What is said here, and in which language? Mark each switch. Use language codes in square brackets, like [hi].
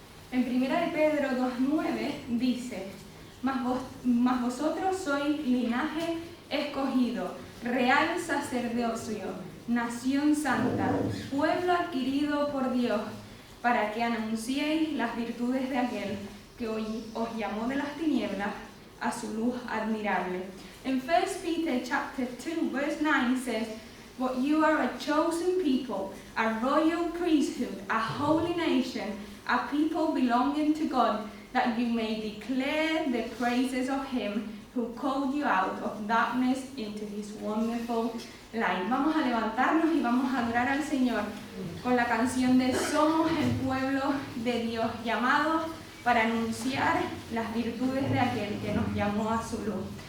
[es] En 1 de Pedro 2:9 dice: mas vosotros sois linaje escogido, real sacerdocio, nación santa, pueblo adquirido por Dios, para que anunciéis las virtudes de aquel que hoy os llamó de las tinieblas a su luz admirable. [en] En 1 Peter chapter 2 verse 9 says, "But you are a chosen people, a royal priesthood, a holy nation, a people belonging to God, that you may declare the praises of him who called you out of darkness into his wonderful light." [es] Vamos a levantarnos y vamos a adorar al Señor con la canción de Somos el pueblo de Dios, llamados para anunciar las virtudes de aquel que nos llamó a su luz.